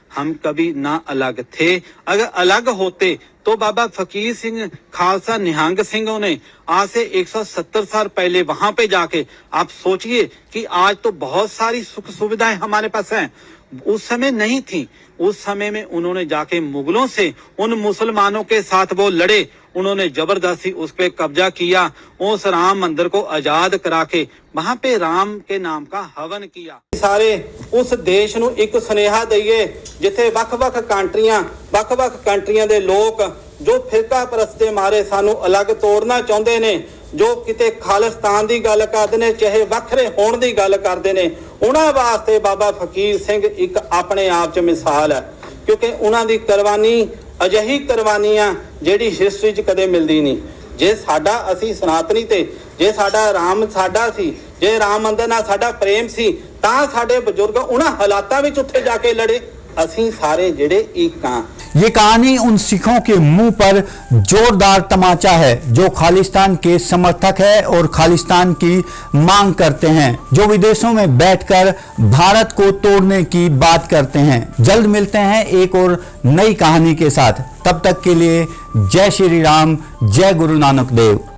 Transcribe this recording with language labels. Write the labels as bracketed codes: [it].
[hi] हम कभी ना अलग थे। अगर अलग होते तो बाबा फकीर सिंह खालसा निहंग सिंह ने आज से 170 साल पहले वहां पे जाके आप सोचिए कि आज तो बहुत सारी सुख सुविधाएं हमारे पास हैं, उस समय नहीं थी। उस समय में उन्होंने जाके मुगलों से, उन मुसलमानों के साथ वो लड़े, उन्होंने जबरदस्ती उस पे कब्जा किया, उस राम मंदिर को आजाद करा के वहां पे राम के नाम का हवन किया। सारे उस देश [pa] ਨੂੰ ਇੱਕ ਸੁਨੇਹਾ ਦਈਏ ਜਿੱਥੇ ਵੱਖ-ਵੱਖ ਕੰਟਰੀਆਂ ਦੇ ਲੋਕ ਜੋ ਫਿਰਕਾ ਪ੍ਰਸਤੇ ਮਾਰੇ ਸਾਨੂੰ ਅਲੱਗ ਤੋੜਨਾ ਚਾਹੁੰਦੇ ਨੇ, ਜੋ ਕਿਤੇ ਖਾਲਿਸਤਾਨ ਦੀ ਗੱਲ ਕਰਦੇ ਨੇ, ਚਾਹੇ ਵੱਖਰੇ ਹੋਣ ਦੀ ਗੱਲ ਕਰਦੇ ਨੇ, ਉਹਨਾਂ ਵਾਸਤੇ ਬਾਬਾ ਫਕੀਰ ਸਿੰਘ ਇੱਕ ਆਪਣੇ ਆਪ 'ਚ ਮਿਸਾਲ ਹੈ ਕਿਉਂਕਿ ਉਹਨਾਂ ਦੀ ਕੁਰਬਾਨੀ ਅਜਿਹੀ ਕੁਰਬਾਨੀ ਆ ਜਿਹੜੀ ਹਿਸਟਰੀ 'ਚ ਕਦੇ ਮਿਲਦੀ ਨਹੀਂ। ਜੇ ਸਾਡਾ ਅਸੀਂ ਸਨਾਤਨੀ ਤੇ ਜੇ ਸਾਡਾ ਰਾਮ ਸਾਡਾ ਸੀ, ਜੇ ਰਾਮ ਮੰਦਰ ਨਾਲ ਸਾਡਾ ਪ੍ਰੇਮ ਸੀ ਤਾਂ ਸਾਡੇ ਬਜ਼ੁਰਗ ਉਹਨਾਂ ਹਾਲਾਤਾਂ ਵਿੱਚ ਉੱਥੇ ਜਾ ਕੇ ਲੜੇ। ਅਸੀਂ ਸਾਰੇ ਜਿਹੜੇ ਇੱਕ ਆ। [hi] ये कहानी उन सिखों के मुंह पर जोरदार तमाचा है जो खालिस्तान के समर्थक है और खालिस्तान की मांग करते हैं, जो विदेशों में बैठकर भारत को तोड़ने की बात करते हैं। जल्द मिलते हैं एक और नई कहानी के साथ, तब तक के लिए जय श्री राम, जय गुरु नानक देव।